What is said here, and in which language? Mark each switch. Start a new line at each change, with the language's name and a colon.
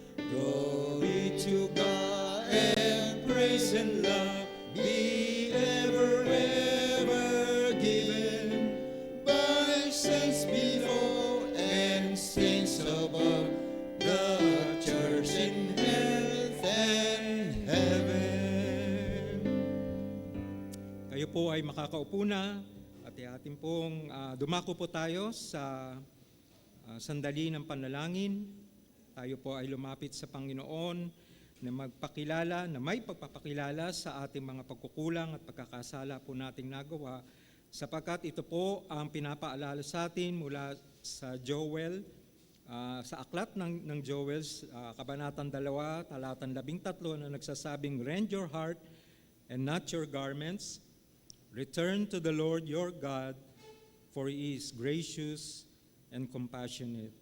English: Glory to God, and praise and love be ever, ever given by saints below and saints above, the church in earth and heaven.
Filipino: Kayo po ay makakaupo na at atin pong dumako po tayo sa sandali ng panalangin. Tayo po ay lumapit sa Panginoon na magpakilala, na may pagpapakilala sa ating mga pagkukulang at pagkakasala po nating nagawa, sapagkat ito po ang pinapaalala sa atin mula sa Joel, sa aklat ng Joel, Kabanatang 2, Talatang 13 na nagsasabing,
English: "Rend your heart and not your garments. Return to the Lord your God, for He is gracious and compassionate."